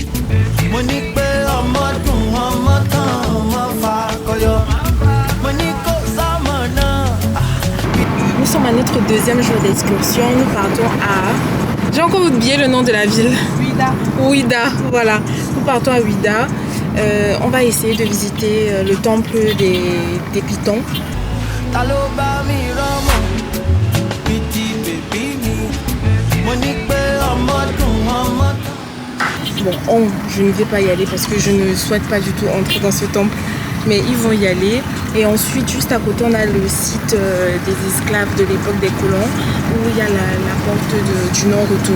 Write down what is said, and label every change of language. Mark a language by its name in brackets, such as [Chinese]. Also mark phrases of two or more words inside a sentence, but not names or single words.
[Yoruba] Mo ní pé ọmọ dùn ọmọ tán ọmọ fa kọyọ. Mo ní kó sọmọ náà. [French] Nous sommes à notre deuxième jour d'excursion. Nous partons à... J'ai encore oublié le nom de la ville. Ouida, voilà. Nous partons à Ouida. On va essayer de visiter le temple des Pitons. [Yoruba] Taloba mi romo, piti baby mi. Mo ní pé ọmọ dùn ọmọ tán. [French] Bon, je ne vais pas y aller parce que je ne souhaite pas du tout entrer dans ce temple. Mais ils vont y aller. Et ensuite, juste à côté, on a le site des esclaves de l'époque des colons, où il y a la porte du non-retour.